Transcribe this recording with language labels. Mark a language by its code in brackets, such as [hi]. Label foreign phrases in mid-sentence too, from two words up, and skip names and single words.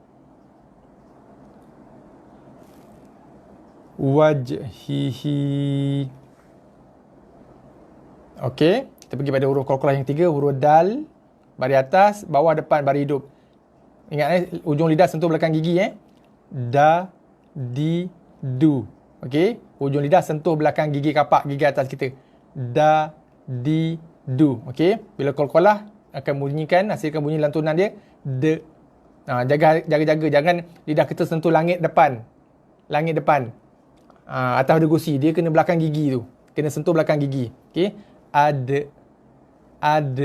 [ms] Wajhihi. Okey, kita pergi pada huruf qalqalah yang ketiga, huruf dal, baris atas, bawah, depan, baris hidup. Ingat ujung lidah sentuh belakang gigi Da, di, du. Okey, ujung lidah sentuh belakang gigi kapak, gigi atas kita. Da, di, du. Okey, bila qalqalah akan bunyikan, hasilkan bunyi lantunan dia de. Jaga-jaga jangan lidah kita sentuh langit depan. Langit depan. Atas ada gusi, dia kena belakang gigi tu. Kena sentuh belakang gigi. Okey, ad.